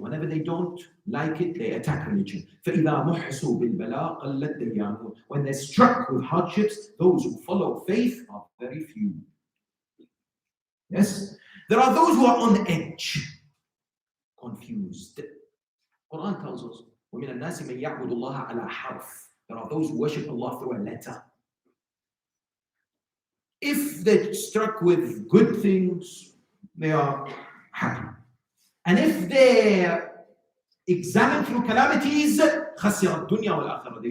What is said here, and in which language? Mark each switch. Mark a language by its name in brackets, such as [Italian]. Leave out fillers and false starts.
[English] Whenever they don't like it, they attack religion. [Arabic] فَإِذَا مُحْسُوا بِالْبَلَاءِ قَلَّتْ دَيَّانُهُ. [English] When they're struck with hardships, those who follow faith are very few. Yes? There are those who are on edge, confused. Quran tells us, [Arabic] وَمِنَ النَّاسِ مَنْ يَعْبُدُ اللَّهَ عَلَى حَرْفٍ. [English] There are those who worship Allah through a letter. If they're struck with good things, they are happy. And if they're examined through calamities, [Arabic] خَسِرَ الدُّنْيَا وَالْآخِرَةِ.